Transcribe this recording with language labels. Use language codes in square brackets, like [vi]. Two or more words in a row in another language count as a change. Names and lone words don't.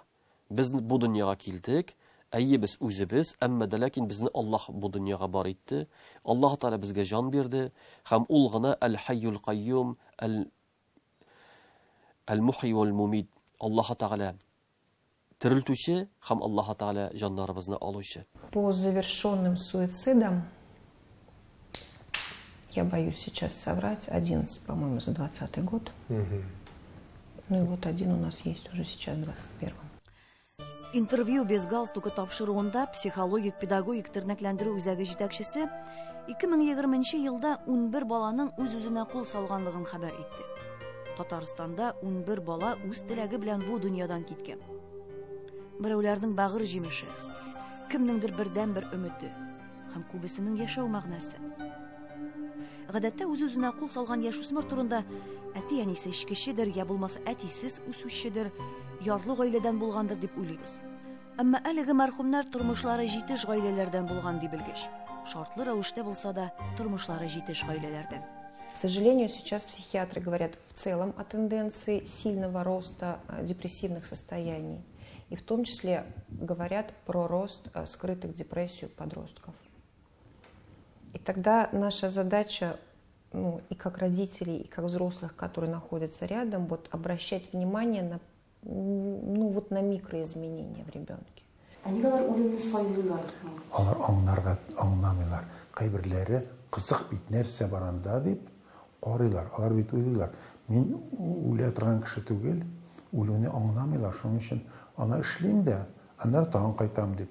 [tt] Без бу дөньяга килдек, әйе без үзебез, әмма дә ләкин безне Аллаһ бу дөньяга бар итте. Аллаһ Таала безгә җан бирде, һәм ул гына [ar] الحي القيوم، المحيي والمميت. [tt] Аллаһ Таала терелтүче һәм Аллаһ Таала җаннарыбызны алучы. [ru] По завершенным суицидам, я боюсь сейчас соврать, 11, по-моему, за 2020 год. Ну и вот один у нас есть уже сейчас, в 2021. [tt] Интервью без галстука тапшыруында психологик-педагогик тернәкләндерү үзәге җитәкчесе 2020 елда 11 баланың үз-үзенә кул салганлыгын хәбәр итте. Татарстанда 11 бала үз теләге белән бу дөньядан киткән. Берәүләрнең бәгыр җимеше, кемнеңдер бердән-бер өмете һәм күбесенең яшәү мәгънәсе. Гадәттә үз-үзенә кул салган яшүсмер турында әти-әнисе эчкечедер, я булмаса әтисез үсүчедер, ярлы гаиләдән булгандыр дип уйлыйбыз. Әмма әлеге мәрхүмнәр тормышлары җитеш гаиләләрдән булган дип белгеч. Шартлы рәвештә булса да тормышлары җитеш гаиләләрдән. [ru] К сожалению, сейчас психиатры говорят в целом о тенденции сильного роста депрессивных состояний. И в том числе говорят про рост скрытых депрессий у подростков. И тогда наша задача, и как родителей, и как взрослых, которые находятся рядом, вот обращать внимание на, на микроизменения в ребенке. [tt] Нигәләр үлемне сайлыйлар? Алар аңламыйлар. Кайберләре кызык бит нәрсә баранда дип карыйлар. Алар бит уйлыйлар. Мин үлә торган кеше түгел, үлүне аңламыйлар. Шуның өчен аны эшлим дә, аннан тагын кайтам дип.